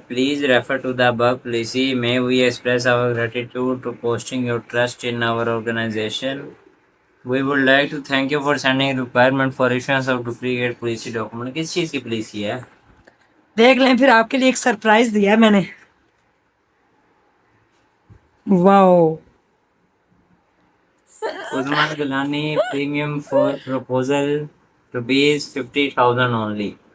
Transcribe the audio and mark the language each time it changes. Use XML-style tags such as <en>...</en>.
<en>Please refer to the above policy. May we express our gratitude to posting your trust in our organization. We would like to thank you for sending requirement for issuance of duplicate policy document.</en> <ur>کس چیز کی policy ہے؟ دیکھ لیں پھر، آپ کے لیے ایک سرپرائز دیا ہے میں نے. واو</ur> <en>Uzma Gilani premium for proposal rupees 50,000 only.</en>